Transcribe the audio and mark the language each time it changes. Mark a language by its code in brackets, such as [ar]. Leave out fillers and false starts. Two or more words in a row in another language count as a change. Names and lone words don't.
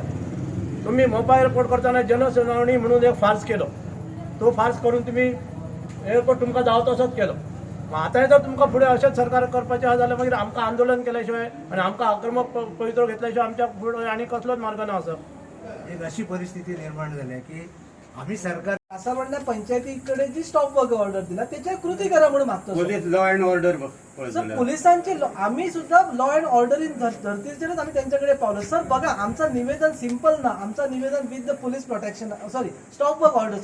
[kok] तुम्ही मोपा एअरपोर्ट करताना जनसुनावणी म्हणून एक फार्स केलो, तो फार्स करून तुम्ही एअरपोर्ट तुमकां जावं तसोच केलो. आतांय जर तुमकां फुडें अशेंच सरकार करपाचें आसा जाल्यार मागीर आमकां आंदोलन केल्या शिवाय आनी आमकां आक्रमक पवित्रो घेतल्या शिवाय आमच्या फुडें आनी कसलोच मार्ग ना आसा. [mr] एक अशी परिस्थिती निर्माण झाली की आम्ही सरकार असं म्हणणं पंचायतीकडे जी [en] stop work order [mr] दिला त्याच्या कृती करा म्हणून मागतो सर. [en] police law and order [mr] सर पोलिसांची आम्ही सुद्धा [en] law and order in [mr] धर्तीचेच आम्ही त्यांच्याकडे पावलं. सर बघा आमचं निवेदन सिंपल ना, आमचं निवेदन [en] with the police protection sorry stop work order.